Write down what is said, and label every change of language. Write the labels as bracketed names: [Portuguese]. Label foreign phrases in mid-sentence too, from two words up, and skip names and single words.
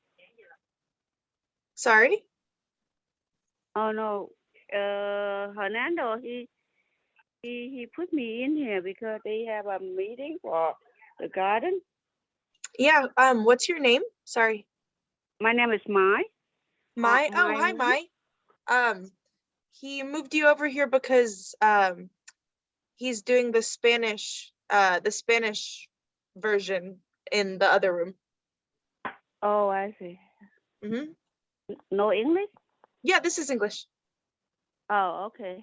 [English] Sorry? Oh no. Hernando, he put me in here because they have a meeting for the garden. Yeah, what's your name? Sorry. My name is Mai. Mai? Oh, hi, Mai. Mai. He moved you over here because he's doing the Spanish version in the other room. Oh, I see. Mm-hmm. No English? Yeah, this is English. Oh, okay.